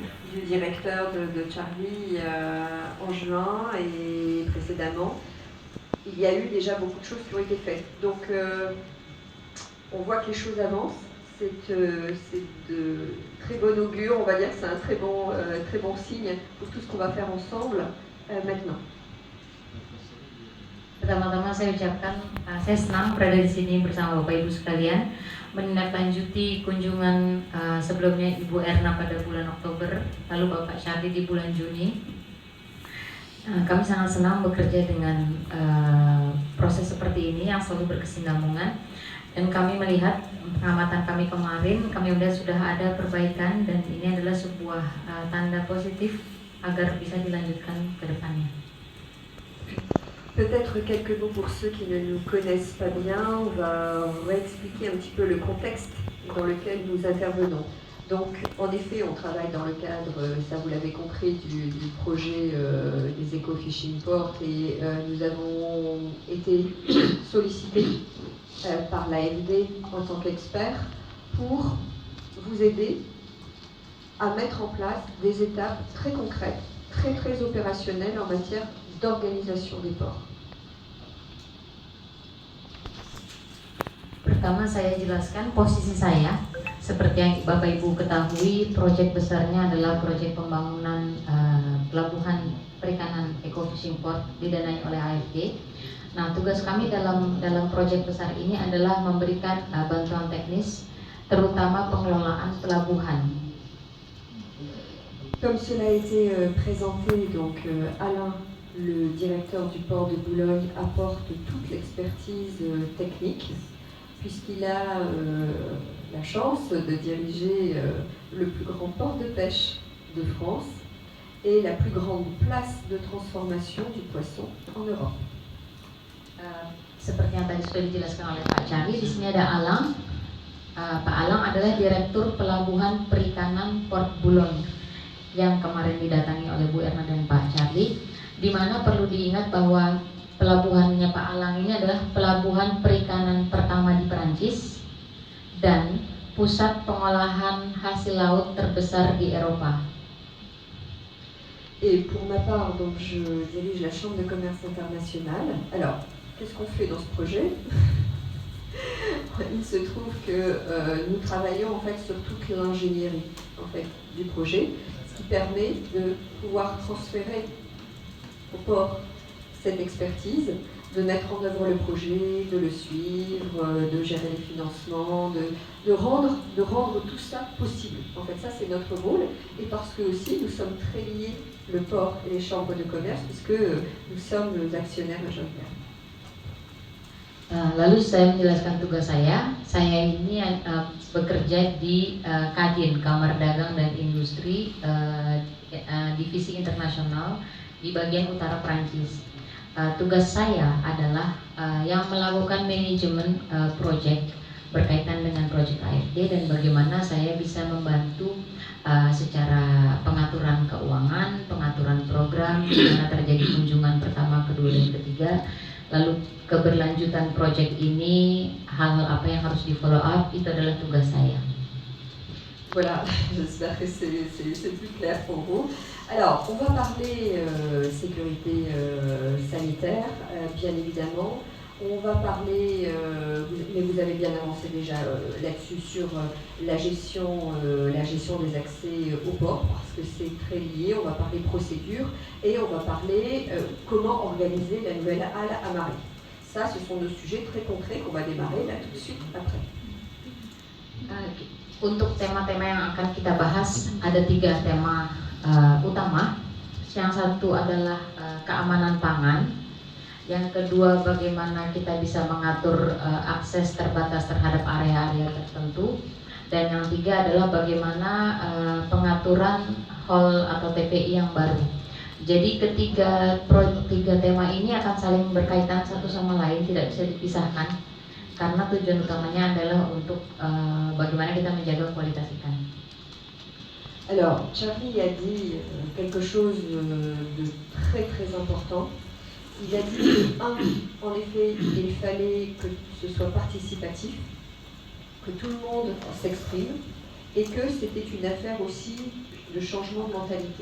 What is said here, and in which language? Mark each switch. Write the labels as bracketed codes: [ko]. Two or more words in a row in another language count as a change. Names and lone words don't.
[fr] du directeur de Charlie en juin et précédemment, il y a eu déjà beaucoup de choses qui ont été faites. Donc on voit que les choses avancent. C'est de très bon augure, on va dire que c'est un très bon signe pour tout ce qu'on va faire ensemble maintenant. [id] Pertama-tama saya ucapkan saya senang berada di sini bersama Bapak Ibu sekalian, menindaklanjuti kunjungan sebelumnya Ibu Erna pada bulan Oktober, lalu Bapak Charlie di bulan Juni. Kami sangat senang bekerja dengan proses seperti ini yang selalu berkesinambungan, dan kami melihat pengamatan kami kemarin, kami melihat sudah ada perbaikan dan ini adalah sebuah tanda positif agar bisa dilanjutkan ke depannya. [fr] Peut-être quelques mots pour ceux qui ne nous connaissent pas bien. On va expliquer un petit peu le contexte dans lequel nous intervenons. Donc, en effet, on travaille dans le cadre, ça vous l'avez compris, du projet des Eco-Fishing Ports et nous avons été sollicités par l'AFD en tant qu'experts pour vous aider à mettre en place des étapes très concrètes, très très opérationnelles en matière d'organisation des ports. [id] Pertama saya jelaskan posisi saya. Seperti yang Bapak Ibu ketahui, proyek besarnya adalah proyek pembangunan pelabuhan perikanan Eco-Fishing Port didanai oleh AFD. Nah, tugas kami dalam proyek besar ini adalah memberikan bantuan teknis, terutama pengelolaan pelabuhan. [fr] Comme cela a été présenté, donc Alain, le directeur du port de Boulogne, apporte toute l'expertise technique, puisqu'il a la chance de diriger le plus grand port de pêche de France et la plus grande place de transformation du poisson en Europe. [id] Seperti yang tadi sudah dijelaskan oleh Pak Charlie, di sini ada Alang. Pak Alang adalah Direktur Pelabuhan Perikanan Port Boulogne yang kemarin didatangi oleh Bu Erna dan Pak Charlie, di mana perlu diingat bahwa pelabuhannya Pak Alang ini adalah pelabuhan perikanan pertama di Perancis dan pusat pengolahan hasil laut terbesar di Eropa. [fr] Et pour ma part, donc je dirige la Chambre de commerce internationale. Alors, qu'est-ce qu'on fait dans ce projet? Il se trouve que nous travaillons en fait sur toute l'ingénierie en fait du projet, ce qui permet de pouvoir transférer au port cette expertise, de mettre en œuvre le projet, de le suivre, de gérer les financements, de rendre tout ça possible. En fait, ça c'est notre rôle, et parce que aussi nous sommes très liés, le port et les chambres de commerce, puisque nous sommes actionnaires majoritaires. [id] Lalu saya menjelaskan tugas saya. Saya ini bekerja di Kadin, Kamar Dagang dan Industri, Divisi Internasional di bagian utara Prancis. Tugas saya adalah yang melakukan manajemen proyek berkaitan dengan proyek AFD dan bagaimana saya bisa membantu secara pengaturan keuangan, pengaturan program, di mana terjadi kunjungan pertama, kedua, dan ketiga. Lalu keberlanjutan proyek ini, hal-hal apa yang harus di [en] follow up, [id] itu adalah tugas saya. [fr] Voilà, j'espère que c'est plus clair pour vous. Alors, on va parler sécurité sanitaire, bien évidemment. On va parler, mais vous avez bien avancé déjà là-dessus, sur la gestion des accès au port, parce que c'est très lié. On va parler procédure et on va parler comment organiser la nouvelle halle à marée. Ça, ce sont deux sujets très concrets qu'on va démarrer là tout de suite après. [id] Untuk tema-tema yang akan kita bahas, ada 3 tema utama. Yang satu adalah keamanan pangan. Yang kedua, bagaimana kita bisa mengatur akses terbatas terhadap area-area tertentu. Dan yang 3 adalah bagaimana pengaturan hall atau TPI yang baru. Jadi ketiga tema ini akan saling berkaitan satu sama lain, tidak bisa dipisahkan. Karena tujuan utamanya adalah untuk bagaimana kita menjaga kualitas ikan. [fr] Alors, Charlie a dit quelque chose de très très important. Il a dit que, en effet, il fallait que ce soit participatif, que tout le monde s'exprime, et que c'était une affaire aussi de changement de mentalité.